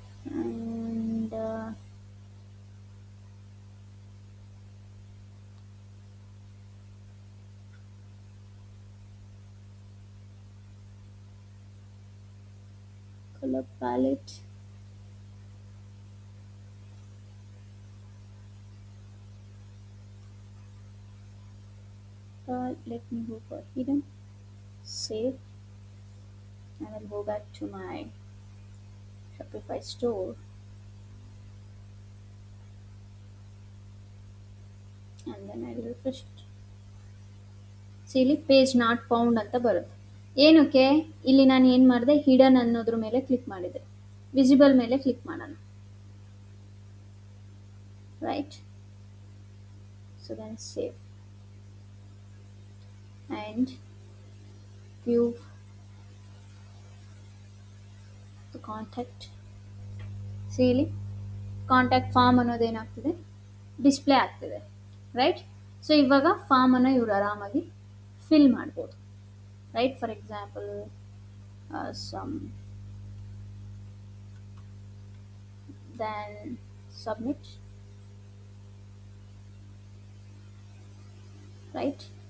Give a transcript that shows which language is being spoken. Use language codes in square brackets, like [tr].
[en] And color palette, let me go for hidden, save, and I'll go back to my Shopify store, and then I'll refresh it. [kn] See, ಇಲ್ಲಿ [en] page not found [kn] ಅಂತ ಬರುತ್ತೆ. ಏನಕ್ಕೆ, ಇಲ್ಲಿ ನಾನು ಏನು ಮಾಡಿದೆ, hidden ಅನ್ನೋದ್ರ ಮೇಲೆ ಕ್ಲಿಕ್ ಮಾಡಿದೆ. ವಿಸಿಬಲ್ ಮೇಲೆ ಕ್ಲಿಕ್ ಮಾಡೋಣ, right. [en] So then save and view the contact. [kn] See ಇಲ್ಲಿ ಕಾಂಟ್ಯಾಕ್ಟ್ ಫಾರ್ಮ್ ಅನ್ನೋದು ಏನಾಗ್ತಿದೆ, ಡಿಸ್ಪ್ಲೇ ಆಗ್ತಿದೆ, ರೈಟ್. ಸೊ ಇವಾಗ ಫಾರ್ಮನ್ನು ಇವರು ಆರಾಮಾಗಿ ಫಿಲ್ ಮಾಡ್ಬೋದು, right. [en] For example some, then submit, right.